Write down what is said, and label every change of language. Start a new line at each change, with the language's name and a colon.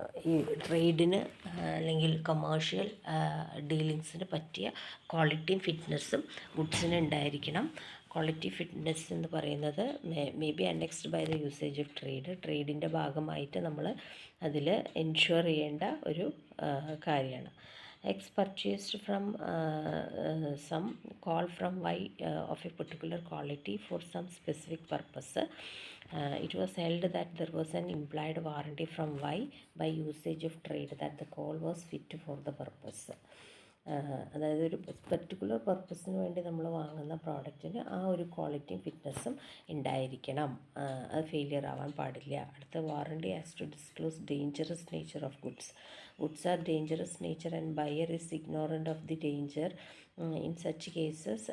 Malayalam: ഈ ട്രേഡിന് അല്ലെങ്കിൽ കൊമേഴ്ഷ്യൽ ഡീലിങ്സിന് പറ്റിയ ക്വാളിറ്റിയും ഫിറ്റ്നസ്സും ഗുഡ്സിന് ഉണ്ടായിരിക്കണം. ക്വാളിറ്റി ഫിറ്റ്നസ് എന്ന് പറയുന്നത്
English: may be annexed by the usage of
Malayalam: ട്രേഡിൻ്റെ ഭാഗമായിട്ട് നമ്മൾ അതിൽ എൻഷുർ ചെയ്യേണ്ട ഒരു കാര്യമാണ്.
English: X purchased from some call from Y of a particular quality for some specific purpose. It was held that there was an implied warranty from Y by usage of trade that the call was fit for the purpose.
Malayalam: അതായത് ഒരു particular പർപ്പസിന് വേണ്ടി നമ്മൾ വാങ്ങുന്ന പ്രോഡക്റ്റിന് ആ ഒരു ക്വാളിറ്റിയും ഫിറ്റ്നസ്സും ഉണ്ടായിരിക്കണം. അത് ഫെയിലിയർ ആവാൻ പാടില്ല. അടുത്ത
English: Warranty as to disclose dangerous nature of goods. Goods are dangerous nature and buyer is ignorant of the danger in such cases.